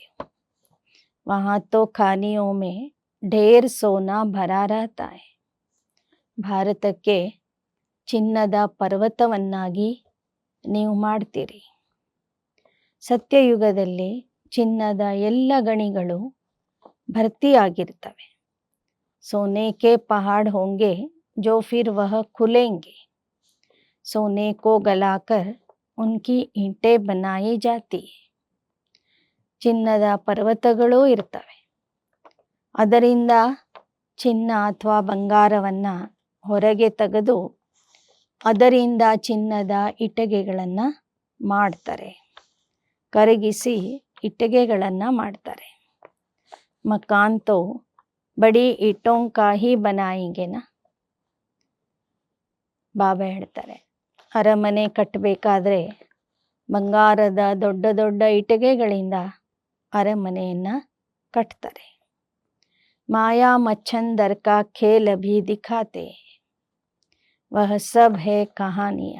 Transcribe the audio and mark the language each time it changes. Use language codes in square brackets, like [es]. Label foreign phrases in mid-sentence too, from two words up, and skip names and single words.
[hi] वहाँ तो खानियों में ढेर सोना भरा रहता है. [kn] ಭಾರತಕ್ಕೆ ಚಿನ್ನದ ಪರ್ವತವನ್ನಾಗಿ ನೀವು ಮಾಡ್ತೀರಿ. ಸತ್ಯಯುಗದಲ್ಲಿ ಚಿನ್ನದ ಎಲ್ಲ ಗಣಿಗಳು ಭರ್ತಿಯಾಗಿರ್ತವೆ. [hi] सोने के पहाड़ होंगे जो फिर वह खुलेंगे. सोने को गलाकर उनकी ईंटें बनाई जाती है. [kn] ಚಿನ್ನದ ಪರ್ವತಗಳೂ ಇರ್ತವೆ. ಅದರಿಂದ ಚಿನ್ನ ಅಥವಾ ಬಂಗಾರವನ್ನು ಹೊರಗೆ ತೆಗೆದು ಅದರಿಂದ ಚಿನ್ನದ ಇಟ್ಟಿಗೆಗಳನ್ನು ಮಾಡ್ತಾರೆ. ಕರಗಿಸಿ ಇಟ್ಟಿಗೆಗಳನ್ನು ಮಾಡ್ತಾರೆ. [hi] मकान तो बड़ी ईटों का ही बनाएंगे ना. [kn] ಬಾಬಾ ಹೇಳ್ತಾರೆ, ಅರಮನೆ ಕಟ್ಟಬೇಕಾದ್ರೆ ಬಂಗಾರದ ದೊಡ್ಡ ದೊಡ್ಡ ಇಟ್ಟಿಗೆಗಳಿಂದ ಅರಮನೆಯನ್ನು ಕಟ್ತಾರೆ. [hi] माया मच्छंदर का खेल अभी दिखाते वह सब है कहानियाँ.